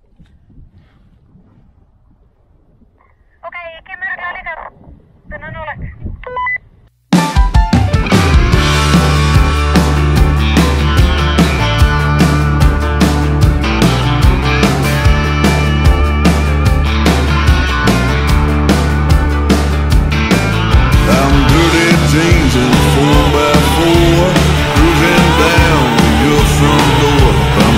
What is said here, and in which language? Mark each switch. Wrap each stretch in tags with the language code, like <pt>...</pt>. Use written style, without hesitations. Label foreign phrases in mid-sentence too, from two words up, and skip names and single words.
<is>Ok, ég kem örugglega líka. Þannig að nálægt.</is> <en>I'm dirty jeans and 4x4, cruising down to your front door.</en>